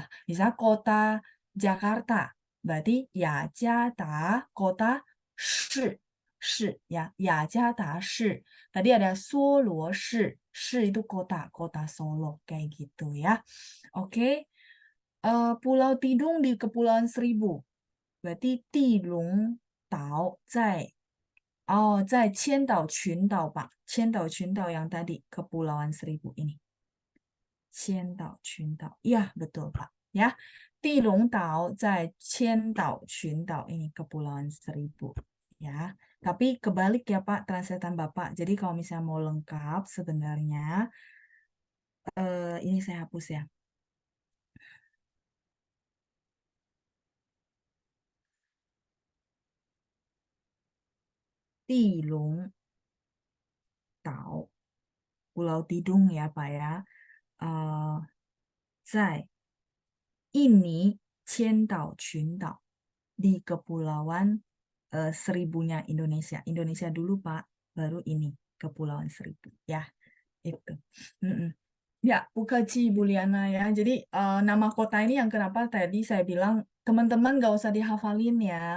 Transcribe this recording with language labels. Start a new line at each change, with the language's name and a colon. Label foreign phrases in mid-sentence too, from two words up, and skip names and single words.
Indonesian: Misalnya kota Jakarta, berarti Yajata kota shi. 市 ya, Yajada 市. Tadi ada Solo 市, 市 itu kota Solo kayak gitu ya. Oke. Pulau Tidung di Kepulauan Seribu. Berarti
Chinese: Tilung Tao 在千岛群岛吧，千岛群岛
Indonesian: yang tadi Kepulauan Seribu ini.
Chinese: 千岛群岛,
Indonesian: ya betul Pak. Ya,
Chinese: Tilung Tao 在千岛群岛
Indonesian: ini Kepulauan Seribu. Ya, tapi kebalik ya Pak translatean Bapak. Jadi kalau misalnya mau lengkap sebenarnya ini saya hapus ya. Tilung Tao, Pulau Tidung ya Pak ya.
Chinese: 在印尼千岛群岛
Indonesian: di Kepulauan Seribunya Indonesia. Indonesia dulu Pak, baru ini Kepulauan Seribu ya. Itu. Ya, Bukaci Buliana ya. Jadi nama kota ini yang kenapa tadi saya bilang teman-teman nggak usah dihafalin ya.